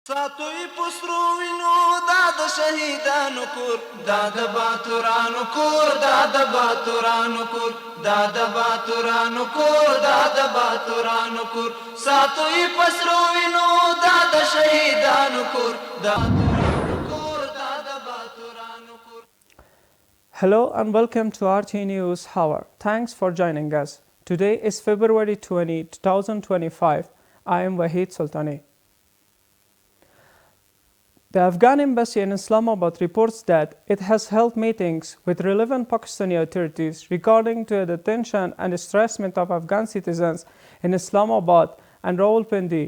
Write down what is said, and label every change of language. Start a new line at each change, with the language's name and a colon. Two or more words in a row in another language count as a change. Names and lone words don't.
Pashto: ساتوی پسرو وینو دا د شهیدانو کور دا د باتورانو کور دا د باتورانو کور دا د باتورانو کور دا د باتورانو کور ساتوی پسرو وینو دا د شهیدانو کور دا
English: Hello and welcome to RTA News Hour. Thanks for joining us. Today is February 20, 2025. I am Wahid Sultani. The Afghan embassy in Islamabad reports that it has held meetings with relevant Pakistani authorities regarding to the detention and estrangement of Afghan citizens in Islamabad and Rawalpindi.